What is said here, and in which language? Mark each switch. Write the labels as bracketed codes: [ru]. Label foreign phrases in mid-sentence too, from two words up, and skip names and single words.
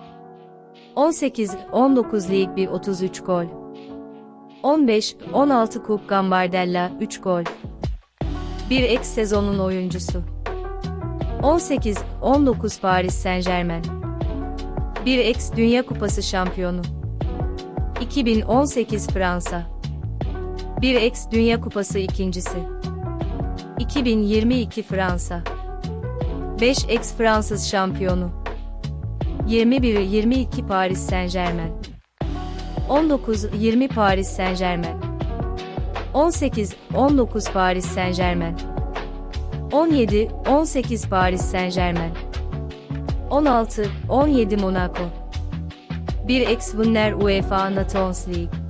[tr] 18-19 Lig 1 33 gol 15-16 Coupe Gambardella 3 gol 1x sezonun oyuncusu 18-19 Paris Saint-Germain 1x Dünya Kupası şampiyonu 2018 Fransa 1x Dünya Kupası ikincisi 2022 Fransa 5x Fransız şampiyonu 21-22 Paris Saint-Germain 19-20 Paris Saint-Germain 18-19 Paris Saint-Germain 17-18 Paris Saint-Germain 16-17 Monaco 1x Winner UEFA Nations League